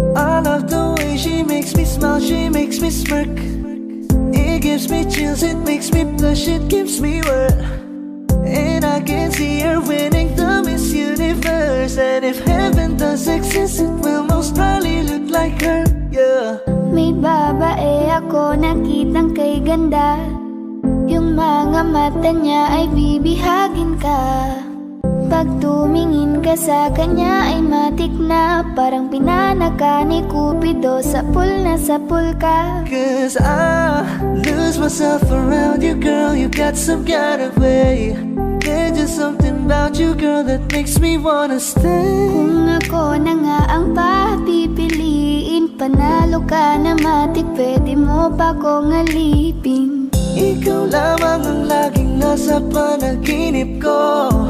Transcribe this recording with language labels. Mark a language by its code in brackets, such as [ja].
[en] I love the way she makes me smile, she makes me smirk. It gives me chills, it makes me blush, it gives me worth. And I can see her winning the Miss Universe. And if heaven does exist, it will most probably look like her, yeah. [tl] May babae ako nakitang kay ganda. Yung mga mata niya ay bibihagin ka. Pag tumingin ka sa kanya ay matik na. Parang pinanaka ni Cupido, sapul na sapul ka. [en] Cause I lose myself around you, girl. You got some kind of way. There's just something about you, girl, that makes me wanna stay. [tl] Kung ako na nga ang papipiliin, panalo ka na matik, pwede mo pa kong alipin. Ikaw lamang ang laging nasa panaginip ko.